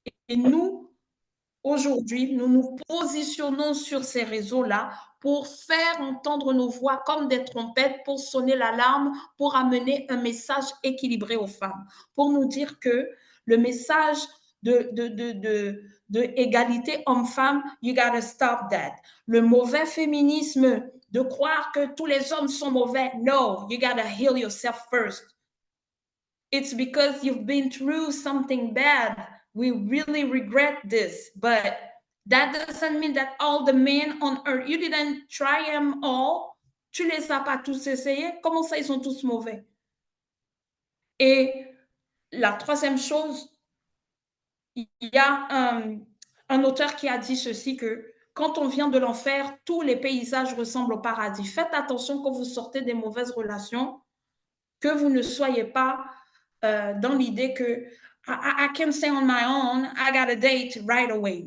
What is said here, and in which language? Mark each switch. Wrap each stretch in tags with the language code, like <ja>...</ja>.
<fr>Et nous, aujourd'hui, nous nous positionnons sur ces réseaux-là pour faire entendre nos voix comme des trompettes, pour sonner l'alarme, pour amener un message équilibré aux femmes, pour nous dire que le message de égalité homme-femme,</fr> <en>you gotta stop that.</en> <fr>Le mauvais féminisme de croire que tous les hommes sont mauvais,</fr> <en>no, you gotta heal yourself first. It's because you've been through something bad. We really regret this, but that doesn't mean that all the men on earth, you didn't try them all.</en> <fr>Tu les as pas tous essayés. Comment ça, ils sont tous mauvais? Et la troisième chose, il y a un auteur qui a dit ceci, que quand on vient de l'enfer, tous les paysages ressemblent au paradis. Faites attention quand vous sortez des mauvaises relations, que vous ne soyez pas dans l'idée que</fr> <en>I can stay on my own, I got a date right away.</en>